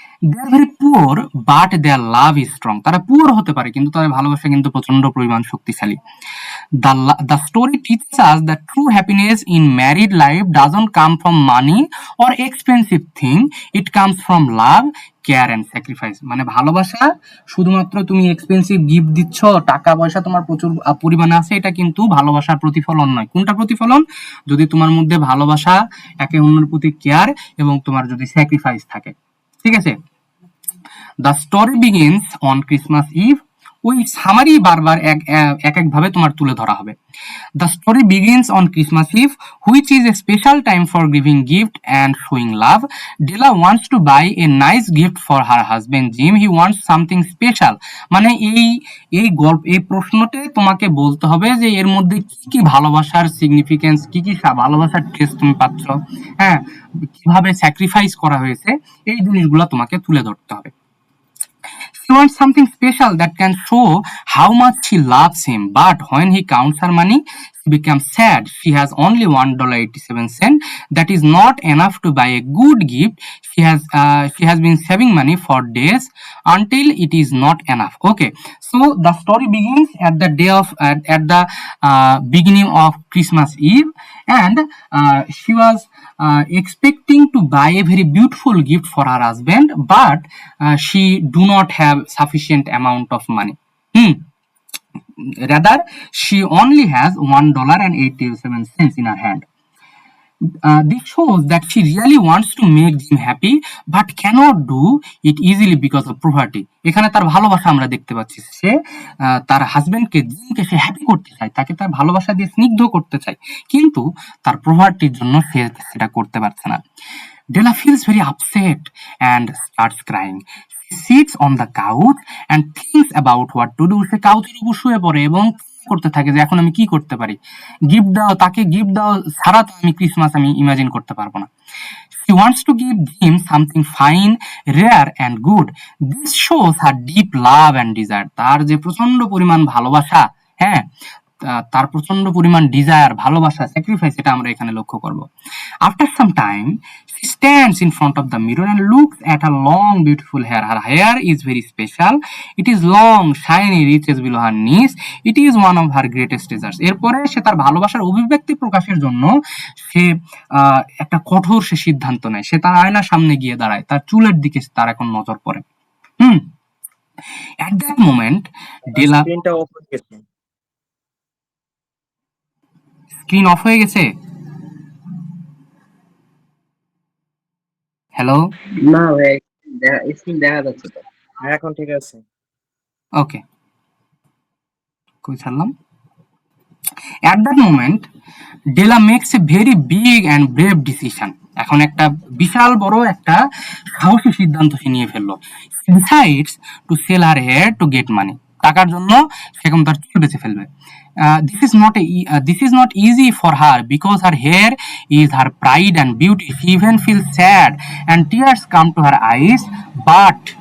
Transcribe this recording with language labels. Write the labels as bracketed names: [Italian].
[English] they are very poor but their love is strong, [Bangla] তারা poor হতে পারে কিন্তু তাদের ভালোবাসা কিন্তু প্রচন্ড পরিমাণ শক্তিশালী। [English] The story teaches us that true happiness in married life doesn't come from money or expensive thing, it comes from love, care and sacrifice. [Bangla] মানে ভালোবাসা শুধুমাত্র তুমি এক্সপেন্সিভ গিফট দিচ্ছ, টাকা পয়সা তোমার প্রচুর পরিমাণে আছে, এটা কিন্তু ভালোবাসার প্রতিফলন নয়। কোনটা প্রতিফলন? যদি তোমার মধ্যে ভালোবাসা, একে অন্যের প্রতি কেয়ার এবং তোমার যদি স্যাক্রিফাইস থাকে। ঠিক আছে, the story begins on Christmas eve, ওই সামারি বারবার এক ভাবে তোমার তুলে ধরা হবে। [English] The story begins on Christmas Eve, which is a special time for giving gift and showing love. Della wants to buy a nice gift for her husband Jim, he wants something special. [Bangla] মানে এই প্রশ্নতে তোমাকে বলতে হবে যে এর মধ্যে কি কি ভালোবাসার সিগনিফিকেন্স, কি কি ভালোবাসার টেস্ট তুমি পাচ্ছ, হ্যাঁ, কিভাবে স্যাক্রিফাইস করা হয়েছে, এই জিনিসগুলো তোমাকে তুলে ধরতে হবে। [English] She wants something special that can show how much she loves him, but when he counts her money, she becomes sad. She has only $1.87. That is not enough to buy a good gift. She has been saving money for days until it is not enough. Okay, so the story begins at the beginning of Christmas Eve, and she was expecting to buy a very beautiful gift for her husband, but she do not have sufficient amount of money. Rather, she only has $1.87 in her hand. This shows that she really wants to make Jim happy but cannot do it easily because of poverty. [Bangla] এখানে তার ভালোবাসা আমরা দেখতে পাচ্ছি, সে তার হাজবেন্ডকে, জিমকে সে happy করতে চায়, তাকে তার ভালোবাসা দিয়ে স্নিগ্ধ করতে চায়, কিন্তু তার প্রভার্টির জন্য সে সেটা করতে পারছে না। [English] Della feels very upset and starts crying. She sits on the couch and thinks about what to do. [Bangla] সে কাউচের উপর শুয়ে পড়ে এবং করতে থাকে যে এখন আমি কি করতে পারি, গিফট দাও, তাকে গিফট দাও ছাড়া তো আমি ক্রিসমাস আমি ইমাজিন করতে পারবো না। [English] She wants to give him something fine, rare and good. This shows her deep love and desire. [Bangla] তার যে প্রচন্ড পরিমাণ ভালোবাসা, হ্যাঁ, তার প্রচন্ড পরিমাণ ডিজায়ার, ভালোবাসা, স্যাক্রিফাইস, এটা আমরা এখানে লক্ষ্য করব। [English] After some time, she stands in front of the mirror and looks at her long, beautiful hair. Her hair is very special. It is long, shiny, reaches below her knees. It is one of her greatest treasures. [Bangla] এরপরে সে তার ভালোবাসার অভিব্যক্তি প্রকাশের জন্য সে একটা কঠোর সে সিদ্ধান্ত নেয়। সে তার আয়নার সামনে গিয়ে দাঁড়ায়, তার চুলের দিকে তার এখন নজর পড়ে। [English] At that moment, Della [Bangla] screen off হয়ে গেছে। হ্যালো, না ভাই, স্ক্রিন দেখা যাচ্ছে তো, এখন ঠিক আছে। ওকে, কই ছাড়লাম? [English] At that moment, Della makes a very big and brave decision. [Bangla] এখন একটা বিশাল বড় একটা সাহসী সিদ্ধান্ত সে নিয়ে ফেললো। [English] She decides to sell her hair to get money. [Bangla] টাকার জন্য সে এখন তার চুল বেঁচে ফেলবে। [English] This is not easy for her because her hair is her pride and beauty. She even feels sad and tears come to her eyes, but